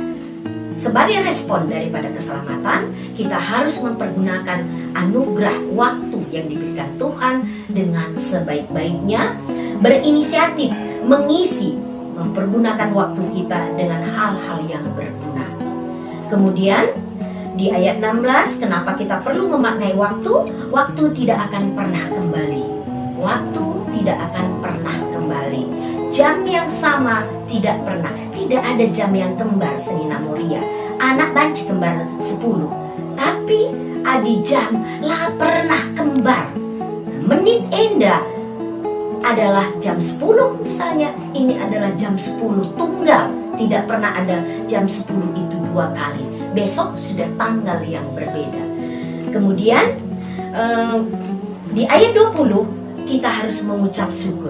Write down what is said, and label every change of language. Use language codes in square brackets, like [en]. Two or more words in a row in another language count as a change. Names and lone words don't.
[id] Sebagai respon daripada keselamatan, kita harus mempergunakan anugerah waktu yang diberikan Tuhan dengan sebaik-baiknya, berinisiatif, mengisi, mempergunakan waktu kita dengan hal-hal yang berguna. Kemudian di ayat 16, kenapa kita perlu memaknai waktu? Waktu tidak akan pernah kembali. Waktu tidak akan pernah kembali. Jam yang sama tidak pernah. Tidak ada jam yang kembar, [btx] Senina Moria. Anak banci kembar 10. Tapi adi jam lah pernah kembar. [id] Menit enda adalah jam 10 misalnya. Ini adalah jam 10 tunggal. Tidak pernah ada jam 10 itu 2 kali. Besok sudah tanggal yang berbeda. Kemudian di ayat 20 kita harus mengucap syukur.